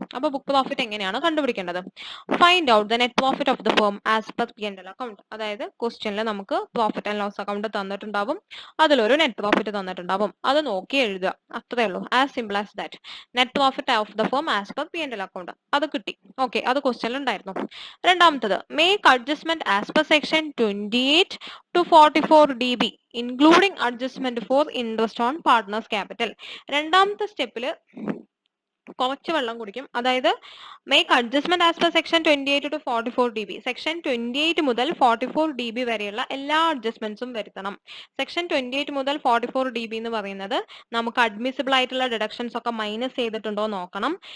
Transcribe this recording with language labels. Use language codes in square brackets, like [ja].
[ml] അപ്പൊ book profit എങ്ങനെയാണ് കണ്ടുപിടിക്കേണ്ടത്? [en] Find out the net profit of the firm as per P&L account. [ml] അതായത് ക്വസ്റ്റ്യനിൽ നമുക്ക് പ്രോഫിറ്റ് ആൻഡ് ലോസ് അക്കൗണ്ട് തന്നിട്ടുണ്ടാവും, അതിലൊരു നെറ്റ് പ്രോഫിറ്റ് തന്നിട്ടുണ്ടാവും, അത് നോക്കി എഴുതുക, അത്രേ ഉള്ളൂ. [en] As simple as that. Net profit of the firm as per P&L account, [ml] അത് കിട്ടി. [en] okay, [ml] അത് ക്വസ്റ്റ്യനിൽ ഉണ്ടായിരുന്നു. [en] രണ്ടാമത്തത് make adjustment as per section 28 to 44(d)(b) including adjustment for interest on partners capital. [ml] രണ്ടാമത്തെ സ്റ്റെപ്പില് കുറച്ച് വെള്ളം കുടിക്കും. [en] അതായത് make adjustment as per section 28 to 44(d)(b). [ml] Section 28 മുതൽ 44(d)(b) വരെയുള്ള എല്ലാ അഡ്ജസ്റ്റ്മെന്റ്സും വരുത്തണം. സെക്ഷൻ 28 മുതൽ 44(d)(b) എന്ന് പറയുന്നത് നമുക്ക് അഡ്മിസിബിൾ ആയിട്ടുള്ള ഡിഡക്ഷൻസ് ഒക്കെ മൈനസ് ചെയ്തിട്ടുണ്ടോ നോക്കണം.